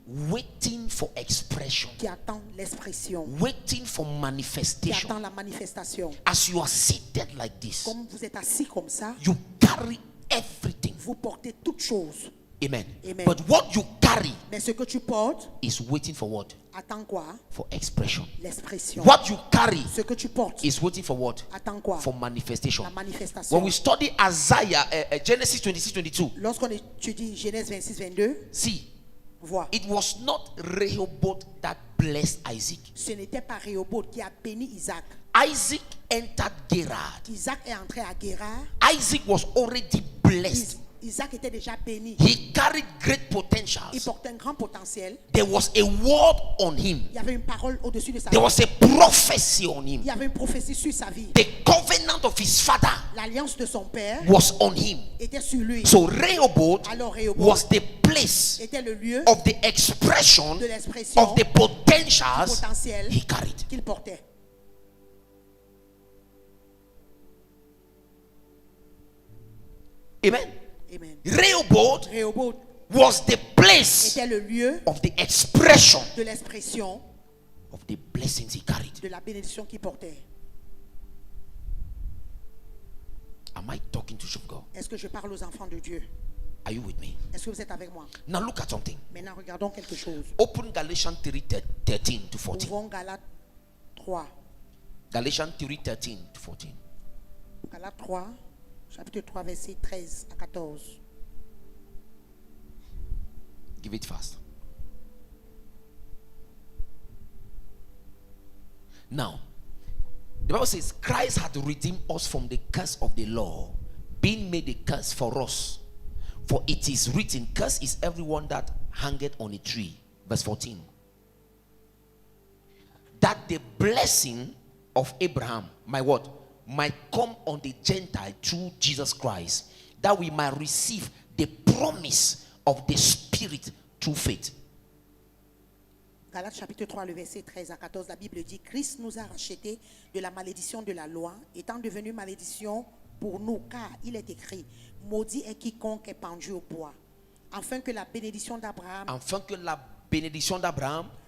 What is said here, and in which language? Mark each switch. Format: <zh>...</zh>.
<en>waiting for expression,</en> <fr>qui attend l'expression,</fr> <en>waiting for</en> <fr>qui</fr> <en>manifestation.</en> <fr>attend la manifestation.</fr> <en>As you are seated like this,</en> <fr>Comme vous êtes assis comme ça,</fr> <en>you carry everything.</en> <fr>vous portez toutes choses.</fr> <en>Amen.</en> <fr>Amen.</fr> <en>But what you carry</en> <fr>Mais ce que tu portes,</fr> <en>is waiting for what?</en> <fr>attend quoi?</fr> <en>For expression.</en> <fr>L'expression.</fr> <en>What you carry</en> <fr>Ce que tu portes,</fr> <en>is waiting for what?</en> <fr>attend quoi?</fr> <en>For manifestation.</en> <fr>La manifestation.</fr> <en>When we study Isaiah, Genesis 26:22,</en> <fr>Lorsqu'on étudie Genèse 26, 22,</fr> <en>see,</en> <fr>vois,</fr> <en>it was not Rehoboth that blessed Isaac.</en> <fr>ce n'était pas Rehoboth qui a béni Isaac.</fr> <en>Isaac entered Gerar.</en> <fr>Isaac est entré à Guérard.</fr> <en>Isaac was already blessed.</en> <fr>Isaac était déjà béni.</fr> <en>He carried great</en> <fr>Il</fr> <en>potentials.</en> <fr>portait un grand potentiel.</fr> <en>There was a word on him.</en> <fr>Il y avait une parole au-dessus de sa</fr> <en>There</en> <fr>vie.</fr> <en>was a prophecy on</en> <fr>Il</fr> <en>him.</en> <fr>y avait une prophétie sur sa vie.</fr> <en>The covenant of his father</en> <fr>L'alliance de son père</fr> <en>was on him.</en> <fr>était sur lui.</fr> <en>So Rehoboth</en> <fr>Alors Rehoboth</fr> <en>was the place</en> <fr>était le lieu</fr> <en>of the expression</en> <fr>de l'expression</fr> <en>of the potentials</en> <fr>potentiel</fr> <en>he carried.</en> <fr>qu'il portait.</fr> <en>Amen.</en> <fr>Amen.</fr> <en>Rehoboth</en> <fr>Rehoboth</fr> <en>was the place</en> <fr>était le lieu</fr> <en>of the expression</en> <fr>de l'expression</fr> <en>of the blessings he carried.</en> <fr>de la bénédiction qu'il portait.</fr> <en>Am I talking to you, God?</en> <fr>Est-ce que je parle aux enfants de Dieu?</fr> <en>Are you with me?</en> <fr>Est-ce que vous êtes avec moi?</fr> <en>Now look at something.</en> <fr>Maintenant, regardons quelque chose.</fr> <en>Open Galatians 3:13 to 14.</en> <fr>Ouvrons Galates 3.</fr> <en>Galatians 3:13 to 14.</en> <fr>Galates 3, chapitre 3, verset 13 à 14.</fr> <en>Give it fast. Now, the Bible says Christ had redeemed us from the curse of the law, being made a curse for us. For it is written, cursed is everyone that hangeth on a tree. Verse 14. That the blessing of Abraham, my word, might come on the Gentile through Jesus Christ, that we might receive the promise of the Spirit through faith.</en> <fr>Galates chapitre 3, le verset 13 à 14, la Bible dit, Christ nous a rachetés de la malédiction de la loi, étant devenu malédiction pour nous, car il est écrit, maudit est quiconque est pendu au bois, afin que la bénédiction d'Abraham Afin que la bénédiction d'Abraham</fr>